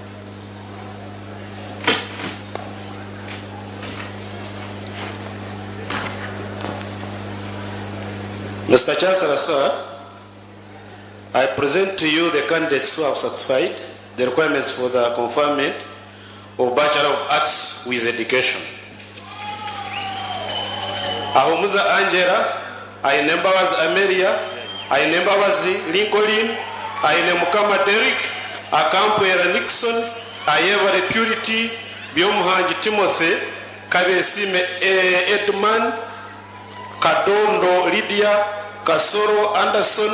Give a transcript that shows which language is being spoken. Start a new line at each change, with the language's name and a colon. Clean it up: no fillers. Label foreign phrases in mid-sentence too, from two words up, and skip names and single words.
English: Mr. Chancellor, sir, I present to you the candidates who have satisfied the requirements for the conferment of Bachelor of Arts with Education. Ahumuza Angela, aine Mbabazi Amelia, aine Mbabazi Lincoln, aine Mukama Derek, Akampwera Nixon, Ayevare Purity, Byomuhangi Timothy, Kabesime Edman, Kadondo Lydia, Kasoro Anderson,